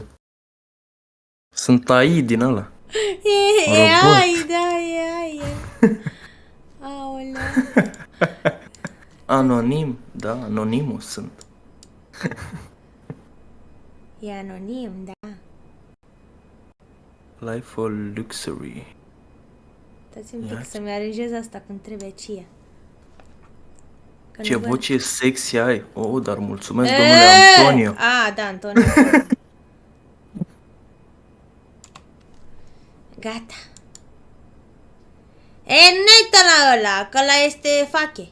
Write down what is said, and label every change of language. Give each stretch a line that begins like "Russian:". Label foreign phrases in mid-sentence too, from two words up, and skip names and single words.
Romanian: Sunt AI din ăla. Ai, da, ai. Aoleu. Anonim, da, anonimus sunt. E anonim, da.
English: Life for Luxury.
Romanian: Dați-mi un pic să-mi aranjez asta când trebuie cia. Ce voce sexy ai. Oh, dar mulțumesc, domnule Antonio. Da, Antonio. Gata. Nu uita la ăla, că ăla este fache.